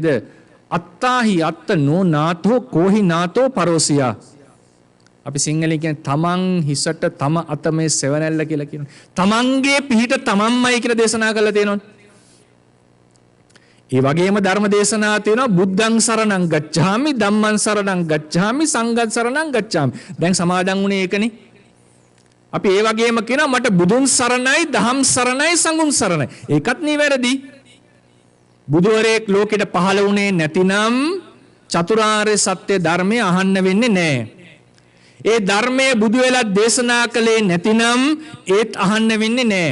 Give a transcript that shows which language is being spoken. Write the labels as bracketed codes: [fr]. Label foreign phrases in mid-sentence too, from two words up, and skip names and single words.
[pi] අත්තාහි අත්ත නෝ නාතෝ කෝහි නාතෝ පරෝසියා. [si] අපි සිංහලෙන් කියන්නේ තමන් හිසට තම අත මේ සෙවණැල්ල කියලා කියනවා. තමන්ගේ පිහිට තමන්මයි කියලා දේශනා කරලා තියෙනවා. ඒ වගේම ධර්ම දේශනා තියෙනවා [pi] බුද්ධං සරණං ගච්ඡාමි ධම්මං සරණං ගච්ඡාමි සංඝං සරණං ගච්ඡාමි. [si] දැන් සමාදන් වුණේ ඒකනේ. අපි ඒ වගේම කියනවා මට බුදුන් සරණයි දහම් සරණයි සංඝුන් සරණයි. ඒකත් නිවැරදි. බුදුවරයෙක් ලෝකෙට පහළ වුණේ නැතිනම් චතුරාර්ය සත්‍ය ධර්මය අහන්න වෙන්නේ නැහැ. ඒ ධර්මයේ බුදු වෙලා දේශනා කළේ නැතිනම් ඒත් අහන්න වෙන්නේ නැහැ.